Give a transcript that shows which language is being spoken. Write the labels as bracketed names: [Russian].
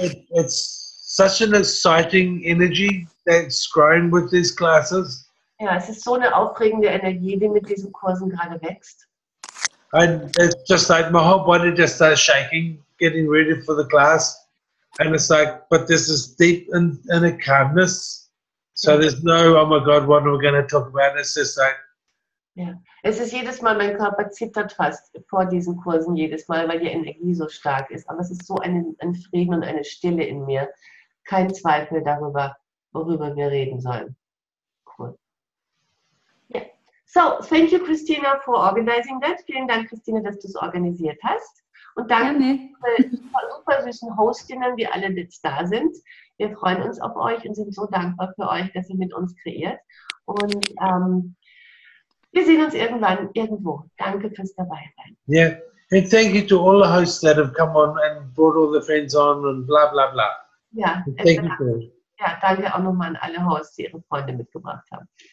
[English] It's such an exciting energy that's growing with these classes. [German] Ja, es ist so eine aufregende Energie, die mit diesen Kursen gerade wächst. [English] And it's just like my whole body just starts shaking, getting ready for the class. And it's like, but this is deep in a calmness. So there's no, oh my God, what are we going to talk about? It's just like, [German] ja. Es ist jedes Mal, mein Körper zittert fast vor diesen Kursen jedes Mal, weil die Energie so stark ist. Aber es ist so ein Frieden und eine Stille in mir. Kein Zweifel darüber, worüber wir reden sollen. [English] Cool. Yeah. So, thank you, Christina, for organizing that. [German] Vielen Dank, Christina, dass du es organisiert hast. Und danke für die super süßen Hostinnen, die alle jetzt da sind. Wir freuen uns auf euch und sind so dankbar für euch, dass ihr mit uns kreiert. Und wir sehen uns irgendwann irgendwo. Danke fürs Dabeisein. [English] yeah. And thank you to all the hosts that have come on and brought all the friends on and blah, blah, blah. [German] Ja, [English] Thank you for it. [German] ja, danke auch nochmal an alle Hosts, die ihre Freunde mitgebracht haben.